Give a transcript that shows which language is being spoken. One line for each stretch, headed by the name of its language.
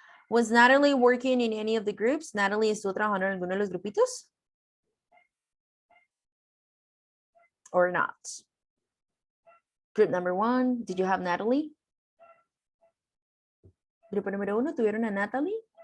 English: Was Natalie working in any of the groups?
Spanish: Natalie estuvo trabajando en alguno de los grupitos?
English: Or not? Group number 1, did you have Natalie?
Spanish: Grupo número 1, ¿tuvieron a Natalie?